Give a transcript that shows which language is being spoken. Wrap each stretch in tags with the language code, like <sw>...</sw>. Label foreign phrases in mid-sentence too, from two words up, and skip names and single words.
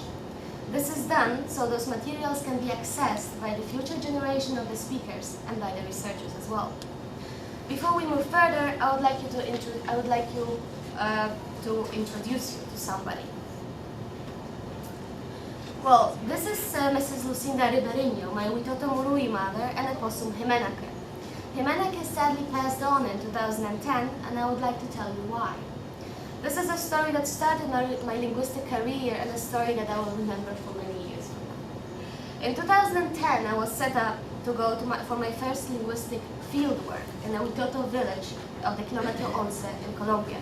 <en>This is done so those materials can be accessed by the future generation of the speakers and by the researchers as well. Before we move further, I would like to introduce you to somebody. Well, this is Mrs. Lucinda Ribeirinho, my Witoto Murui mother and opossum Jimenake. Jimenake sadly passed on in 2010, and I would like to tell you why. This is a story that started my linguistic career and a story that I will remember for many years from now. In 2010, I was set up to go for my first linguistic fieldwork in a Witoto village of the Kilometro Once in Colombia.</en>